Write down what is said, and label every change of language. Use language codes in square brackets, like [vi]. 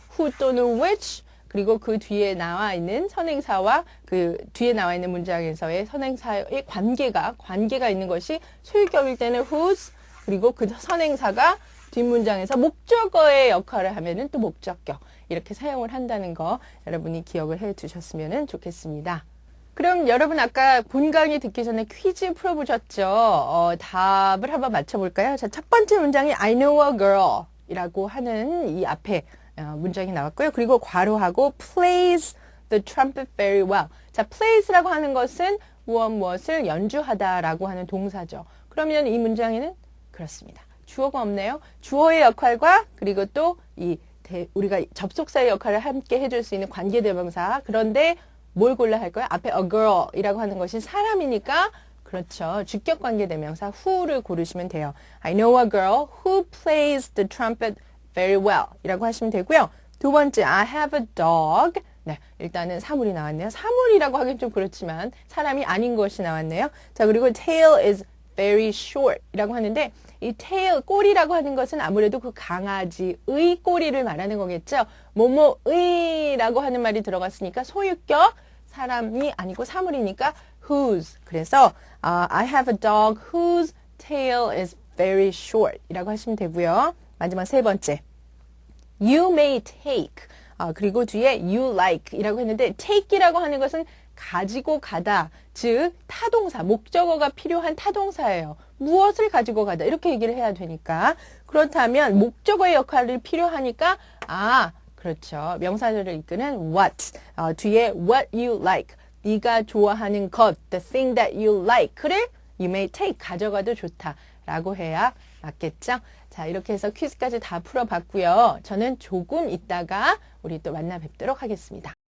[ko] who 또는 which, 그리고 그 뒤에 나와 있는 선행사와 그 뒤에 나와 있는 문장에서의 선행사의 관계가 있는 것이 소유격일 때는 whose, 그리고 그 선행사가 뒷문장에서 목적어의 역할을 하면은 또 목적격, 이렇게 사용을 한다는 거 여러분이 기억을 해 두셨으면 좋겠습니다. 그럼 여러분 아까 본 강의 듣기 전에 퀴즈 풀어보셨죠? 답을 한번 맞춰볼까요? 자, 첫 번째 문장이 [en] I know a girl [ko] 이라고 하는 이 앞에 문장이 나왔고요. 그리고 괄호하고 [en] plays the trumpet very well. [ko] 자, plays라고 하는 것은 무엇을 연주하다라고 하는 동사죠. 그러면 이 문장에는 그렇습니다. 주어가 없네요. 주어의 역할과 그리고 또 우리가 접속사의 역할을 함께 해줄 수 있는 관계대명사. 그런데 뭘 골라야 할까요? 앞에 a girl이라고 하는 것이 사람이니까 그렇죠. 주격 관계대명사 who를 고르시면 돼요. [en] I know a girl who plays the trumpet very well [ko] 이라고 하시면 되고요. 두 번째, [en] I have a dog. [ko] 네, 일단은 사물이 나왔네요. 사물이라고 하긴 좀 그렇지만 사람이 아닌 것이 나왔네요. 자, 그리고 tail is very short 이라고 하는데 이 tail, 꼬리라고 하는 것은 아무래도 그 강아지의 꼬리를 말하는 거겠죠. 뭐뭐의라고 하는 말이 들어갔으니까 소유격, 사람이 아니고 사물이니까 whose. 그래서 [en] I have a dog whose tail is very short [ko] 이라고 하시면 되고요. 마지막 세 번째, [en] you may take. [ko] 그리고 뒤에 you like 이라고 했는데 take이라고 하는 것은 가지고 가다, 즉 타동사, 목적어가 필요한 타동사예요. 무엇을 가지고 가다 이렇게 얘기를 해야 되니까. 그렇다면 목적어의 역할이 필요하니까 그렇죠. 명사절을 이끄는 what, 뒤에 [en] what you like, [ko] 네가 좋아하는 것, [en] the thing that you like [ko] 를 [en] you may take, [ko] 가져가도 좋다라고 해야 맞겠죠. 자, 이렇게 해서 퀴즈까지 다 풀어봤고요. 저는 조금 있다가 우리 또 만나 뵙도록 하겠습니다.